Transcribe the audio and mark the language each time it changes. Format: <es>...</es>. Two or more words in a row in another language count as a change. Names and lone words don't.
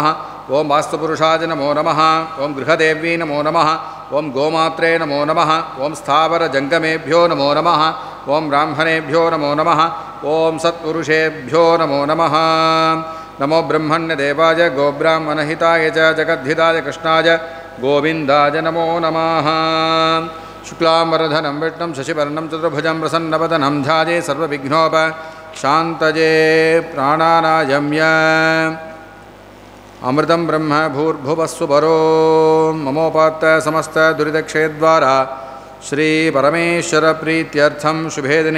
<sa>ॐ वास्तुपुरुषाय नमो नमः। ॐ गृहदेव्यै नमो नमः. ॐ गोमात्रे नमो नमः। ॐ स्थावर जङ्गमेभ्यो नमो नमः. ॐ ब्राह्मणेभ्यो नमो नमः। ॐ सत्पुरुषेभ्यो नमो नमः. नमो ब्रह्मण्य देवाय गोब्राह्मणहिताय च जगद्धिताय कृष्णाय गोविन्दाय नमो नमः. शुक्लांबरधरं विष्णुं शशिवर्णं चतुर्भुजं प्रसन्नवदनं ध्याये सर्वविघ्नोपशान्तये. प्राणानायम्य अमृतं ब्रह्म भूर्भुवस्सुवरो ममोपात्त समस्त दुरितक्षयद्वारा श्रीपरमेश्वरप्रीत्यर्थं शुभे दिने</sa>